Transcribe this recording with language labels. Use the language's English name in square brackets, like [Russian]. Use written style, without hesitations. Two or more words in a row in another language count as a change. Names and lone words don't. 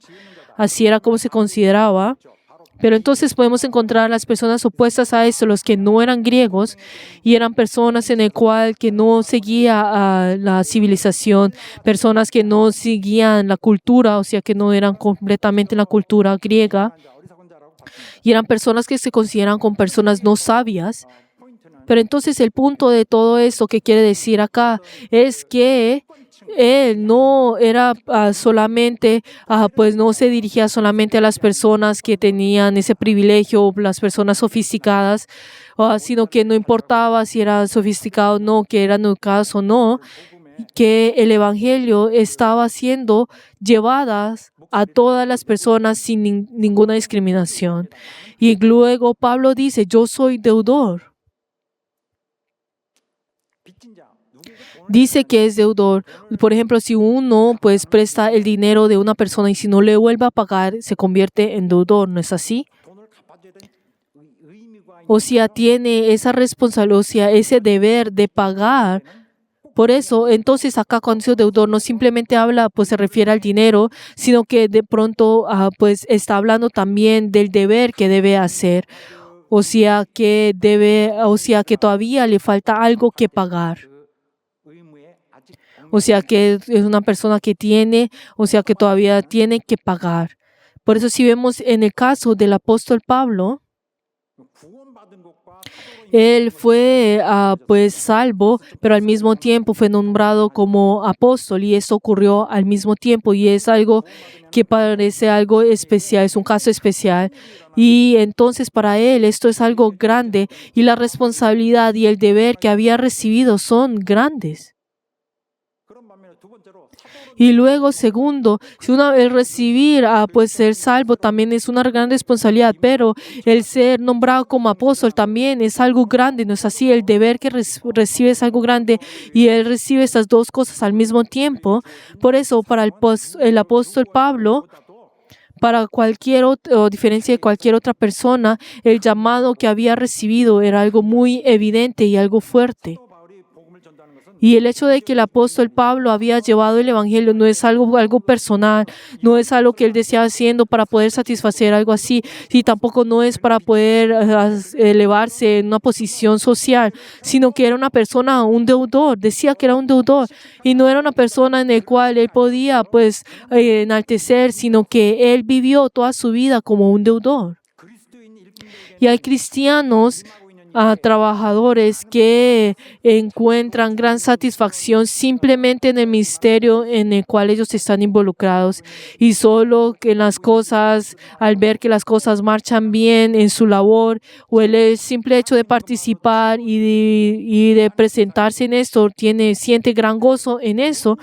[Spanish] Así era como se consideraba. Pero entonces podemos encontrar las personas opuestas a esto, los que no eran griegos y eran personas en el cual que no seguía a la civilización, personas que no seguían la cultura, o sea que no eran completamente la cultura griega, [Korean] 어리석은 자라고 [Spanish] y eran personas que se consideran como personas no sabias. Pero entonces el punto de todo esto que quiere decir acá es que él no era solamente, pues no se dirigía solamente a las personas que tenían ese privilegio, las personas sofisticadas, sino que no importaba si eran sofisticados o no, que eran educados o no, que el evangelio estaba siendo llevadas a todas las personas sin ninguna discriminación. Y luego Pablo dice, yo soy deudor. [Korean] 빚진 자 누구에게 돈을 [Spanish] Dice que es deudor. Por ejemplo, si uno pues presta el dinero de una persona y si no le vuelve a pagar, se convierte en deudor, ¿no es así? [Korean] 돈을 갚아줘야 되는 의무가 [Spanish] O sea, tiene esa responsabilidad, o sea, ese deber de pagar. Por eso, entonces acá cuando dice deudor no simplemente habla, pues se refiere al dinero, sino que de pronto pues está hablando también del deber que debe hacer. O sea, que todavía le falta algo que pagar. [Korean] 의무에 아직 [Spanish] O sea, que es una persona que tiene, o sea, que todavía tiene que pagar. Por eso si vemos en el caso del apóstol Pablo, [Korean] 구원받은 것과 [Spanish] él fue pues salvo, pero al mismo tiempo fue nombrado como apóstol y eso ocurrió al mismo tiempo y es algo que parece algo especial, es un caso especial. Y entonces para él esto es algo grande y la responsabilidad y el deber que había recibido son grandes. [Korean] 그런 반면에 두 번째로 [Spanish] Y luego, segundo, si el recibir, pues ser salvo también es una gran responsabilidad, pero el ser nombrado como apóstol también es algo grande, ¿no es así? El deber que recibe es algo grande y él recibe estas 2 cosas al mismo tiempo. Por eso, para el apóstol Pablo, para cualquier o diferencia de cualquier otra persona, el llamado que había recibido era algo muy evidente y algo fuerte. [Korean] 또 바울이 복음을 전도하는 것은 [Spanish] Y el hecho de que el apóstol Pablo había llevado el evangelio no es algo personal, no es algo que él deseaba haciendo para poder satisfacer algo así, y tampoco no es para poder elevarse en una posición social, sino que era una persona, un deudor, decía que era un deudor, y no era una persona en la cual él podía pues enaltecer, sino que él vivió toda su vida como un deudor. [Korean] 그리스도인 일꾼들에게 [Spanish] Y hay cristianos [Korean] 임하고 있는 [Spanish] trabajadores que encuentran gran satisfacción simplemente en el ministerio en el cual ellos están involucrados, y solo que las cosas, al ver que las cosas marchan bien en su labor, o el simple hecho de participar y de presentarse en esto, siente gran gozo en eso.